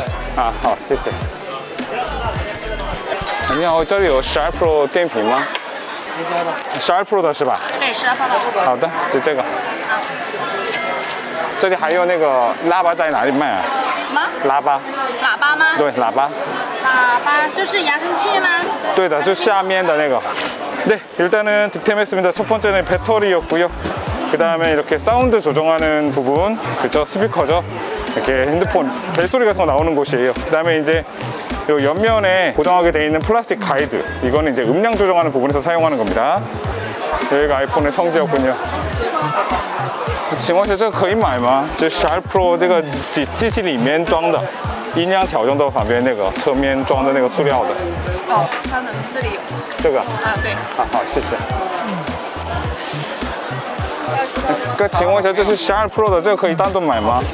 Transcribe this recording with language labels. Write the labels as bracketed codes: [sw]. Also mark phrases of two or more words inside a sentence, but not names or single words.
[zh] 啊，好，谢谢。你好，这里有12 Pro 电瓶吗？12 Pro 的是吧？对，12 Pro 的。好的，就这个。好。这里还有那个喇叭在哪里卖啊？什么？喇叭。喇叭吗？对，喇叭。喇叭就是扬声器吗？对的，就下面的那个。 [ko] 네, 일단은 득템했습니다. 첫 번째는 배터리였고요. 그 다음에 이렇게 사운드 조정하는 부분, 그쵸? 스피커죠? 이렇게 핸드폰 벨소리 같은 거 나오는 곳이에요. 그 다음에 이제 요 옆면에 고정하게 되어 있는 플라스틱 가이드, 이거는 이제 음량 조정하는 부분에서 사용하는 겁니다. 여기가 아이폰의 성지였군요. [zh] 请问一下，这个可以买吗？就12 Pro 这个机器里面装的音量调整到旁边那个侧面装的那个塑料的。哦，它的这里有。这个。啊，对。啊，好，谢谢。哥，请问一下，这是12 Pro 的，这个可以单独买吗？